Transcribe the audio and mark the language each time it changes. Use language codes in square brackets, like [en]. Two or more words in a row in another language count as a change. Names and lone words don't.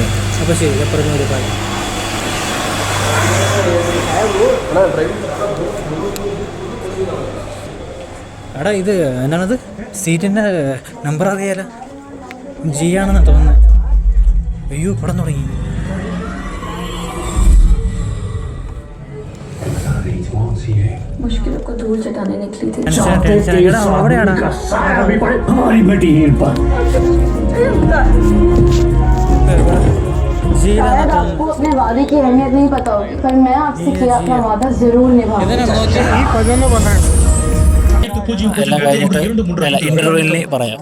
[ml] അപ്പോൾ ശരി, എപ്പോഴും ഒരു കാര്യം. എടാ ഇത് എന്താണത്? സീറ്റിൻ്റെ നമ്പർ അറിയാലോ. ജി ആണെന്നാണ് തോന്നുന്നത്. അയ്യോ പടം തുടങ്ങി. [hi] मुश्किलों को दूर जताने निकली थी। शायद आपको अपने वादे की अहमियत नहीं पता होगी, पर मैं आपसे किया अपना वादा जरूर निभाऊंगा. [ml] ഇന്റർവ്യൂവിൽ പറയാം.